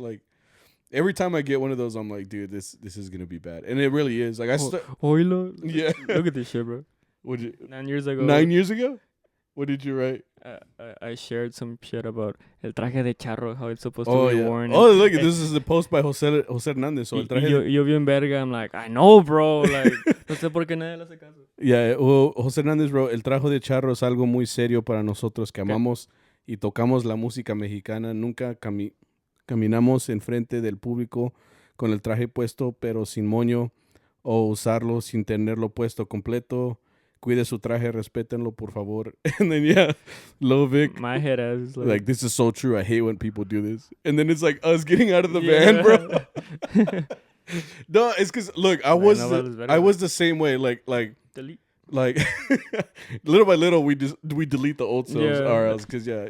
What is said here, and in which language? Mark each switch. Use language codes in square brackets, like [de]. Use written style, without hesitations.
[en] Like every time I get one of those, I'm like, dude, this is gonna be bad, and it really is. Like yeah. Look at this shit, bro. 9 years ago. 9 years ago? What did you write? I shared some shit about [es] el traje de charro, [en] how it's supposed to be worn. Oh, look, this is the post by Jose Hernandez. [es] So el traje yo bien verga, [en] I'm like, I know, bro. [es] Like, no sé por qué nadie le hace caso. [en] Yeah, well, Jose Hernandez wrote, [es] el traje de charro es algo muy serio para nosotros que amamos y tocamos la música mexicana. Nunca caminamos enfrente del público con el traje puesto, pero sin moño o usarlo sin tenerlo puesto completo. Cuide su traje, respétenlo, por favor. [en] And then, yeah, Lovic. My head is Like, this is so true. I hate when people do this. And then it's like us getting out of the van, bro. No, it's because, look, I was the same way. Like, delete. Like, little by little, we delete the old selves, or else, because, yeah.